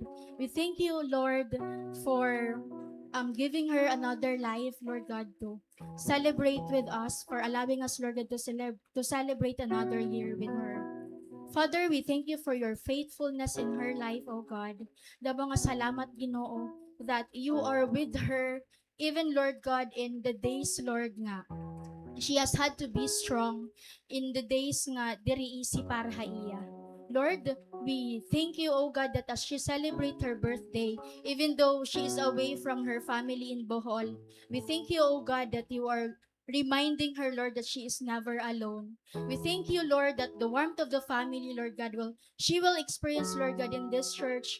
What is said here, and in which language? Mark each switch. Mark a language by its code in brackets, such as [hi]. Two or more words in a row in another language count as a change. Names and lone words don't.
[en] We thank you, Lord, for giving her another life, Lord God, to celebrate with us, for allowing us, Lord God, to celebrate another year with her. Father, we thank you for your faithfulness in her life, O God. [war] Dabang nga salamat, Ginoo, [en] that you are with her, even, Lord God, in the days, Lord nga. She has had to be strong in the days [war] nga diri [en] easy [war] para iya. [en] Lord, we thank you, O God, that as she celebrates her birthday, even though she is away from her family in Bohol, we thank you, O God, that you are reminding her, Lord, that she is never alone. We thank you, Lord, that the warmth of the family, Lord God, she will experience, Lord God, in this church.